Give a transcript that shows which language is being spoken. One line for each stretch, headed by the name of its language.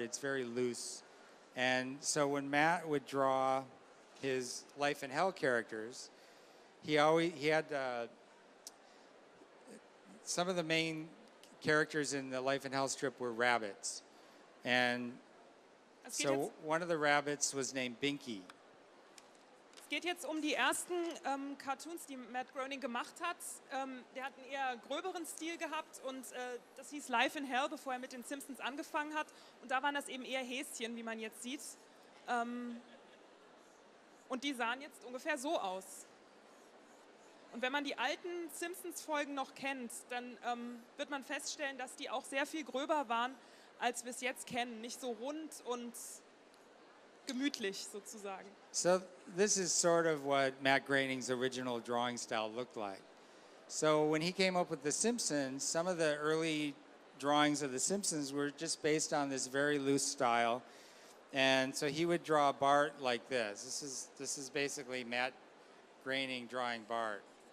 English: It's very loose. And so when Matt would draw his Life in Hell characters, he had some of the main characters in the Life in Hell strip were rabbits. And
German: Es geht,
English: so
German: jetzt,
English: one of the rabbits was named Binky.
German: es geht jetzt um die ersten Cartoons, die Matt Groening gemacht hat. Der hat einen eher gröberen Stil gehabt und das hieß Life in Hell, bevor er mit den Simpsons angefangen hat. Und da waren das eben eher Häschen, wie man jetzt sieht. Und die sahen jetzt ungefähr so aus. Und wenn man die alten Simpsons-Folgen noch kennt, dann wird man feststellen, dass die auch sehr viel gröber waren, als wir es jetzt kennen. Nicht so rund und gemütlich sozusagen.
English: So this is sort of what Matt Groening's original drawing style looked like. So when he came up with The Simpsons, some of the early drawings of The Simpsons were just based on this very loose style. And so he would draw Bart like this. This is basically Matt Groening drawing Bart.